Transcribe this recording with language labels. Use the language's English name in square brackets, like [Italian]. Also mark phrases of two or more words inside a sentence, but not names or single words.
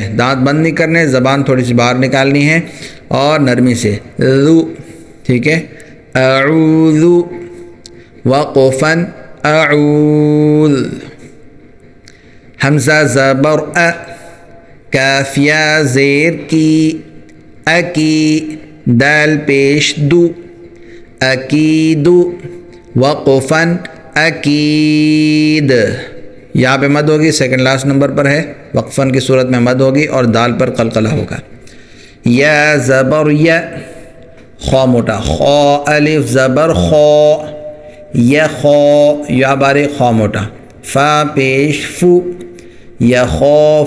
[Urdu] دانت بند نہیں کرنے، زبان تھوڑی سی باہر نکالنی ہے اور نرمی سے. ذو، ٹھیک ہے. اعوذ. [Arabic] وقفاً اعوذ. [Urdu] حمزہ زبر ا، کافیہ زیر کی، [Arabic] اکی. [Urdu] دال پیش دو، اکید. [Arabic] وقفاً اکید. [Urdu] یہاں پہ مد ہوگی، سیکنڈ لاسٹ نمبر پر ہے. وقفاً کی صورت میں مد ہوگی اور دال پر قلقلہ ہوگا. یا زبر یا، خا موٹا. خا الف زبر خا، یا خا. یا باریک، خا موٹا. فا پیش فو، یخاف.